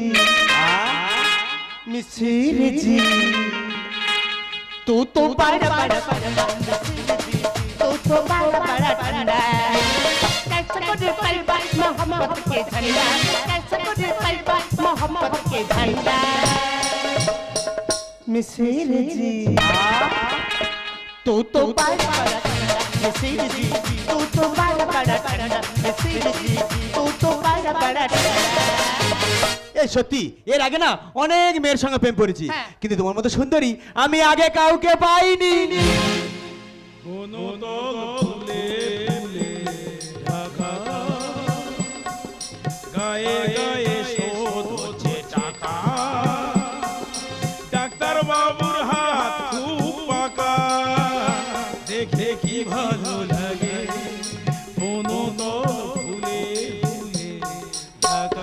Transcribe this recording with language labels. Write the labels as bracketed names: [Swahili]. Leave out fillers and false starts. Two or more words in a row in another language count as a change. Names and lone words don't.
[Bhojpuri] मिसिर जी, तू तो बड़ा बड़ा तू तो बड़ा बड़ा ठंडा, कैसा गोरे पाई पाई मोहब्बत के झंडा, कैसा गोरे पाई पाई मोहब्बत के झंडा मिसिर जी, तू तो बड़ा बड़ा ठंडा, मिसिर जी, तू तो बड़ा बड़ा ठंडा, मिसिर जी, तू तो बड़ा बड़ा ठंडा। [Bangla] এই সত্যি, এর আগে না অনেক মেয়ের সঙ্গে প্রেম করেছি, হ্যাঁ। কিন্তু তোমার মতো সুন্দরী আমি আগে কাউকে পাইনি। কোনো দল ফুলে ফুলে ঢাকা, গায়ে গায়ে শোধ হচ্ছে টাকা, ডাক্তার বাবুর হাত খুব পাকা, দেখে কি ভালো লাগে, কোনো দল ফুলে ফুলে ঢাকা।